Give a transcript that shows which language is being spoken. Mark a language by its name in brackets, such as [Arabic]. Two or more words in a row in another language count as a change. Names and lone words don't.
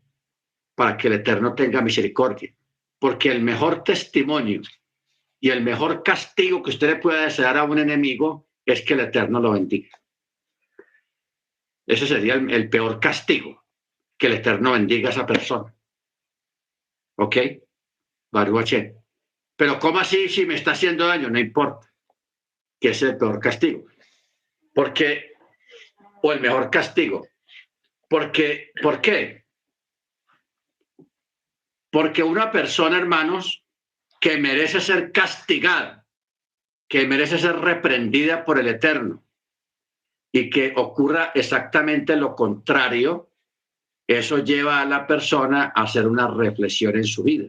[Spanish] Para que el Eterno tenga misericordia. Porque el mejor testimonio y el mejor castigo que usted le pueda desear a un enemigo es que el Eterno lo bendiga. Ese sería el peor castigo, que el Eterno bendiga a esa persona. [Hebrew] ¿Ok? ברוך השם. [Spanish] Pero ¿cómo así si me está haciendo daño? No importa, que es el peor castigo. Porque, o el mejor castigo. Porque, ¿por qué? Porque una persona, hermanos, que merece ser castigada, que merece ser reprendida por el Eterno, y que ocurra exactamente lo contrario, eso lleva a la persona a hacer una reflexión en su vida.